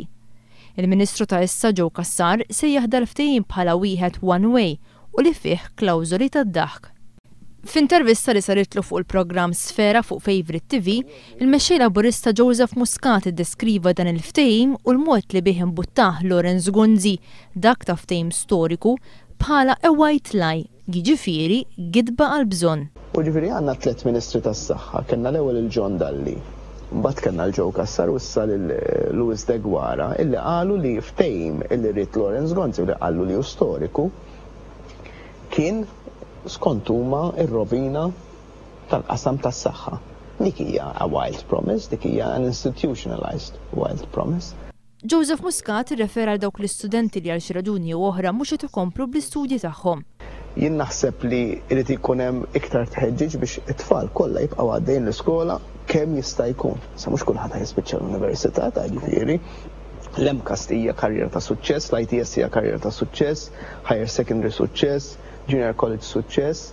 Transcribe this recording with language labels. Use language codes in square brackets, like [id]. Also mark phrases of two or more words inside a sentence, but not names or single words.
[mt] Il-Ministru ta' issa Joe Cassar sejjaħ dal-ftehim bħala wieħed [en] one way [mt] u li fih klawżoli tad-daħk. F'intervista li saritlu fuq il-programm Sfera fuq Favorite TV, il-mexxej Laburista Joseph Muscat iddeskriva dan il-ftehim u l-mod li bih imbuttaħ Lawrence Gunzi dak ta' ftehim storiku bħala [en] a white lie, [mt] jiġifieri gidba għal bżonn. U ġifieri għandna 3 Ministri tas-Saħħa, kellna l-ewwel il-John Dalli. Mbagħad kellna l-Joe Cassar u issa Luis Degwana illi qalu li ftehim illi rrid Lawrence Gunzi li qalu li hu storiku kien skont huma r-rovina tal-qasam tas-saħħa. Dik hija [en] a wild promise, [mt] dik hija [en] an institutionalized wild promise. [mt] Joseph Muscat irrefera għal dawk l-istudenti li għal xi raġuni oħra mhux qed ikomplu bl-istudji tagħhom. Jien naħseb li irid ikun hemm iktar tħeġġiġ biex it-tfal kollha jibqgħu għaddejjin l-iskola kemm jista' jkun. Sa mhux kulħadd jispiċċa l-università ta' ġifieri. L-MCAS hija karriera ta' suċċess, l-ITS hija karriera ta' suċċess, [en] higher secondary [mt] suċċess, [en] junior college [mt] suċċess.